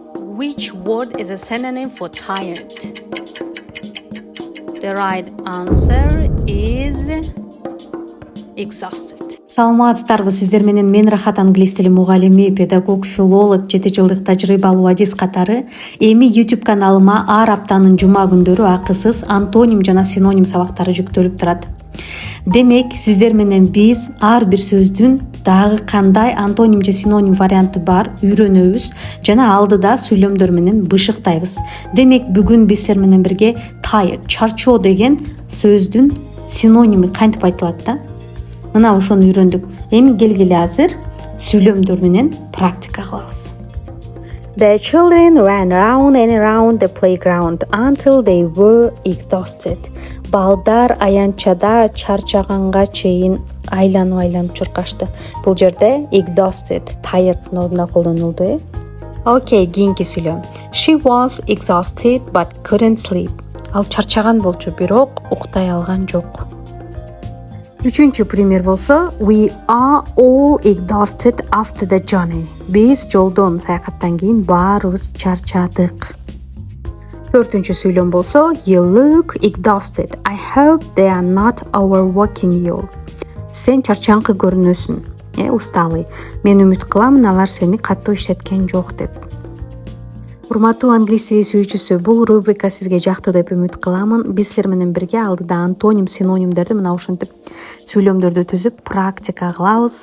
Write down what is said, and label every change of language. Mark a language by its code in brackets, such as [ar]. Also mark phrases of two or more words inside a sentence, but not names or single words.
[en] Which word is a synonym for tired? The right answer is exhausted. [ky] Саламатсыздарбы, сиздер менен мен Рахат англис тили мугалими, педагог, филолог, 7 жылдык тажрыйбалуу адис катары эми YouTube каналыма ар аптанын жума күндөрү акысыз антоним жана синоним сабактары жүктөлүп турат. Демек, сиздер менен биз ар бир сөздүн дагы кандай антоним же синоним варианты бар үйрөнөбүз жана алдыда сүйлөмдөр менен бышыктайбыз. Демек, бүгүн биз сиздер менен бирге tired, чарчоо деген сөздүн синоними кантип айтылат да? Мына ошону үйрөндүк. Эми келгиле азыр сүйлөмдөр менен практика кылабыз. [en] The children ran round and around the playground until they were exhausted. [ky] Балдар аянтчада чарчаганга чейин айланып чуркашты. Бул жерде [en] exhausted, tired [ky] ордуна колдонулду. Окей, кийинки сүйлөм. [en] She was exhausted but couldn't sleep. [ky] Ал чарчаган болчу, бирок уктай алган жок. Үчүнчү пример болсо, [en] we are all exhausted after the journey. [ky] Биз жолдон, саякаттан кийин баарыбыз чарчадык. Төртүнчү сүйлөм болсо, [en] you look exhausted. I hope they are not overworking you. [ky] Сен чарчаңкы көрүнөсүң. Усталый. Мен үмүт кыламын, алар сени катуу иштеткен жок деп. Урматтуу англис тили сүйүүчүсү, бул рубрика сизге жакты деп үмүт кыламын. Биз силер менен бирге алдыда антоним, синонимдерди мына ушинтип сүйлөмдөрдү түзүп практика кылабыз.